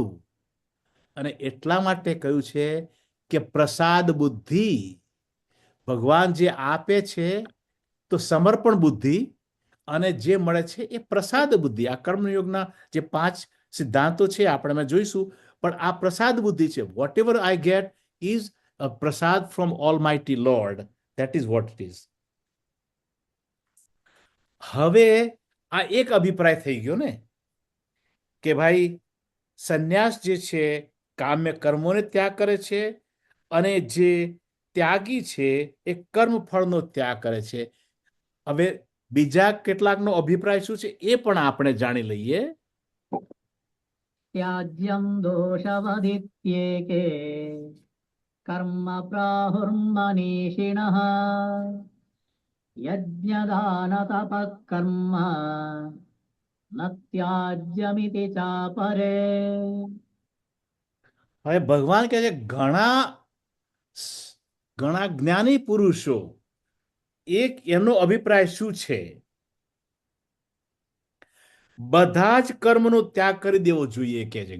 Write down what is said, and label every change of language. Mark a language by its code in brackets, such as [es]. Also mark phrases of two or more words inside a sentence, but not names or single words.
[gu] અને એટલા માટે કહ્યું છે કે પ્રસાદ બુદ્ધિ, ભગવાન જે આપે છે તો સમર્પણ બુદ્ધિ, અને જે મળે છે એ પ્રસાદ બુદ્ધિ. આ કર્મયોગના જે 5 સિદ્ધાંતો છે આપણે જોઈશું, પણ આ પ્રસાદ બુદ્ધિ છે. [en] Whatever I get is a prasad from almighty Lord. That is what it is. [gu] હવે આ એક અભિપ્રાય થઈ ગયો ને કે ભાઈ સંન્યાસ જે છે કામ્ય કર્મોને ત્યાગ કરે છે, અને જે ત્યાગી છે એ કર્મફળનો ત્યાગ કરે છે. હવે બીજા કેટલાકનો અભિપ્રાય શું છે એ પણ આપણે જાણી લઈએ. [sa] त्याज्यं दोषवदित्येके कर्म प्राहुर्मनीषिणः यज्ञदानतपः कर्म न त्याज्यमिति चापरे. [gu] હવે ભગવાન કહે છે ઘણા જ્ઞાની પુરુષો એક એમનો અભિપ્રાય શું છે, બધા જ કર્મનો ત્યાગ કરી દેવો જોઈએ કે છે.